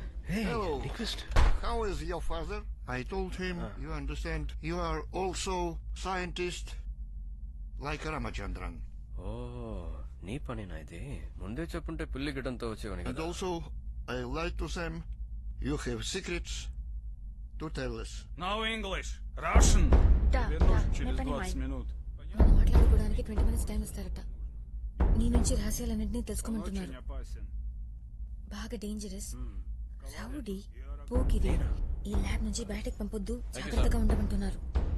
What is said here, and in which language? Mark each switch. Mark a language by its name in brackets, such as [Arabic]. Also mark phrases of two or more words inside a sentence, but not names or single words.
[English] Hello. How is your father? I told him, you understand, you are also scientist like Ramachandran. [Telugu] ఓ నీ పనేనా ఇది ముందే చెప్పుంటే పిల్లి గిడ్డంతో వచ్చేవాని [English] And [Telugu] కదా [English] also, I like to say, you have secrets to tell us. No English. Russian. [Russian] Da, Вернусь da, через не понимаю. 20 минут. [Telugu] మనం మాట్లాడుకోవడానికి 20 minutes టైం ఇస్తారట. నీ నుంచి రహస్యాలన్నింటినీ తెలుసుకోమంటున్నారు. [Russian] Очень опасен. [Telugu] బాగా డేంజరస్, రౌడీ, పోకిరి. ఈ ల్యాబ్ నుంచి బయటకు పంపొద్దు, జాగ్రత్తగా ఉండమంటున్నారు.